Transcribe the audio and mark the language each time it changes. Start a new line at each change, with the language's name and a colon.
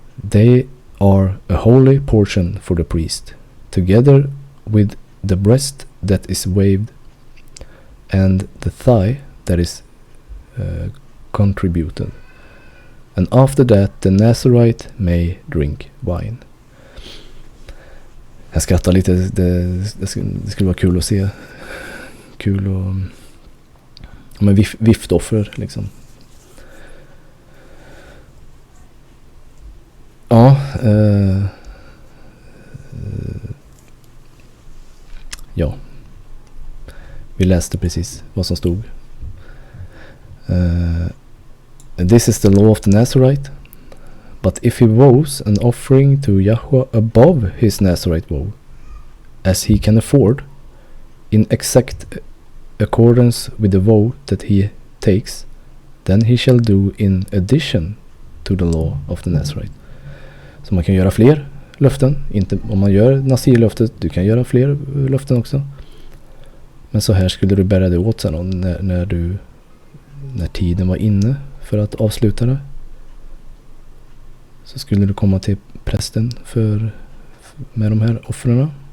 English: They are a holy portion for the priest, together with the breast that is waved, and the thigh that is contributed. And after that the Nazarite may drink wine.
Swedish: Jag skrattar lite, det skulle vara kul att se. Kul och men viftoffer liksom. Ja, ja. Vi läste precis vad som stod.
English: This is the law of the Nazarite. But if he vows an offering to Yahweh above his Nazarite vow, as he can afford, in exact accordance with the vow that he takes, then he shall do in addition to the law of the Nazarite.
Swedish: Så man kan göra fler löften. Inte om man gör Nasir-löftet, du kan göra fler löften också. Men så här skulle du bära det åt sen när tiden var inne för att avsluta det. Så skulle du komma till prästen med de här offren.